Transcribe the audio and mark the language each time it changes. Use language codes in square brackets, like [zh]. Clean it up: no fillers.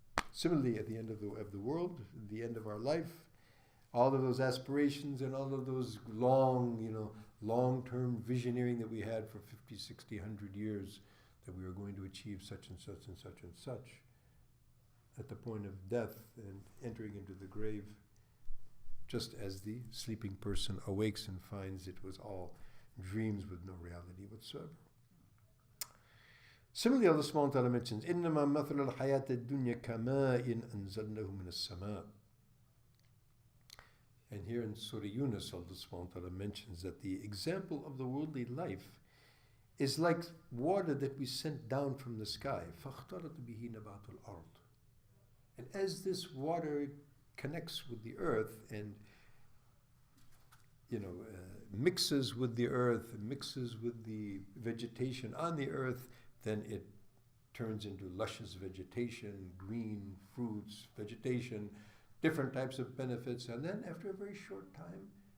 [en] Similarly, at the end of the world, the end of our life, all of those aspirations and all of those long-term visioneering that we had for 50, 60, 100 years, that we were going to achieve such and such and such and such, at the point of death and entering into the grave, just as the sleeping person awakes and finds it was all dreams with no reality whatsoever. Similarly, Allah subhanahu wa ta'ala mentions, [ar] إِنَّمَا مَثَلُ الْحَيَاةِ الدُّنْيَا كَمَاءٍ أَنزَلْنَهُ مِنَ السَّمَاءِ. [en] And here in Surah Yunus, Allah subhanahu wa ta'ala mentions that the example of the worldly life is like water that we sent down from the sky. [ar] فَاخْتَلَطَ بِهِ نَبَاتُ الْأَرْضِ. [en] And as this water connects with the earth and mixes with the earth, mixes with the vegetation on the earth, then it turns into luscious vegetation, green fruits, vegetation, different types of benefits, and then after a very short time,